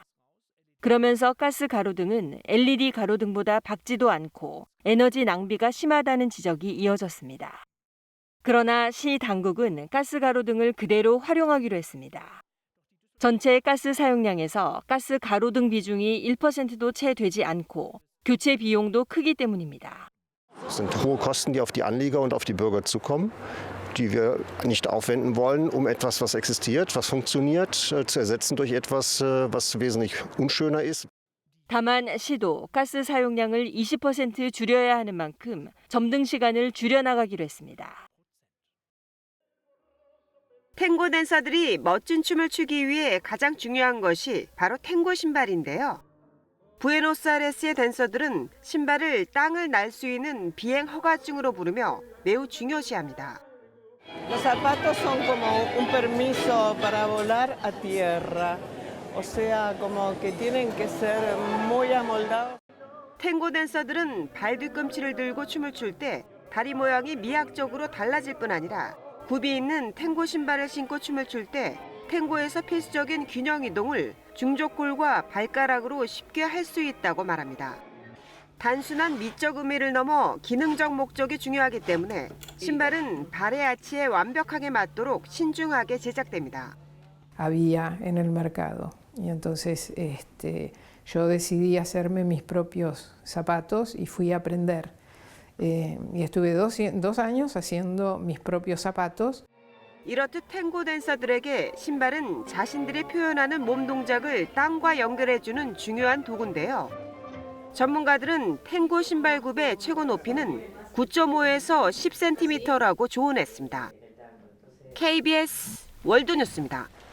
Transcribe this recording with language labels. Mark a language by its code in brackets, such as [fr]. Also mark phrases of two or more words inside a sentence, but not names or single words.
[ko] 그러면서 가스 가로등은 LED 가로등보다 밝지도 않고 에너지 낭비가 심하다는 지적이 이어졌습니다. 그러나 시 당국은 가스 가로등을 그대로 활용하기로 했습니다. 전체 가스 사용량에서 가스 가로등 비중이 1%도 채 되지 않고 교체 비용도 크기 때문입니다. [de] Es sind hohe Kosten, die auf die Anleger und auf die Bürger zukommen, die wir nicht aufwenden wollen, um etwas, was existiert, was funktioniert, zu ersetzen durch etwas, was wesentlich unschöner ist. [ko] 다만 시도 가스 사용량을 20% 줄여야 하는 만큼 점등 시간을 줄여나가기로 했습니다. 탱고 댄서들이 멋진 춤을 추기 위해 가장 중요한 것이 바로 탱고 신발인데요. 부에노스아이레스의 댄서들은 신발을 땅을 날 수 있는 비행 허가증으로 부르며 매우 중요시합니다. [es] Los zapatos son como un permiso para volar a tierra. O sea, como que tienen que ser muy amoldados. [ko] 탱고 댄서들은 발 뒤꿈치를 들고 춤을 출 때 다리 모양이 미학적으로 달라질 뿐 아니라 굽이 있는 탱고 신발을 신고 춤을 출 때 탱고에서 필수적인 균형 이동을 중족골과 발가락으로 쉽게 할 수 있다고 말합니다. 단순한 미적 의미를 넘어 기능적 목적이 중요하기 때문에 신발은 발의 아치에 완벽하게 맞도록 신중하게 제작됩니다. [es] Había en el mercado y entonces yo decidí hacerme mis propios zapatos y fui a aprender. Y estuve 2 años haciendo mis propios zapatos. [ko] 이렇듯 탱고 댄서들에게 신발은 자신들이 표현하는 몸 동작을 땅과 연결해주는 중요한 도구인데요. 전문가들은 탱고 신발 굽의 최고 높이는 9.5에서 10cm라고 조언했습니다. KBS 월드뉴스입니다.